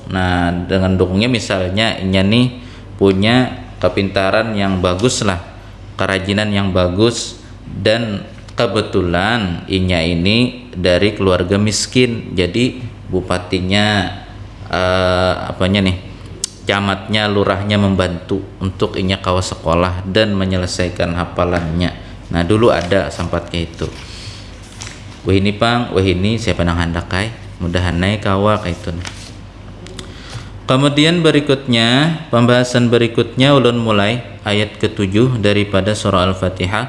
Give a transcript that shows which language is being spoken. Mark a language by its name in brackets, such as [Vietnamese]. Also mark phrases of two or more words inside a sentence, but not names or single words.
[Banjar] Nah, dengan dukungnya misalnya inya nih punya kepintaran yang bagus lah, kerajinan yang bagus, dan kebetulan inya ini dari keluarga miskin. Jadi bupatinya camatnya, lurahnya membantu untuk inya kawa sekolah dan menyelesaikan hafalannya. Nah, dulu ada sempat kayak itu. Wah ini pang, wah ini siapa nang handakai, mudahan naik kawa kayak itu. Kemudian berikutnya, pembahasan berikutnya ulun mulai ayat ke-7 daripada surah Al-Fatihah.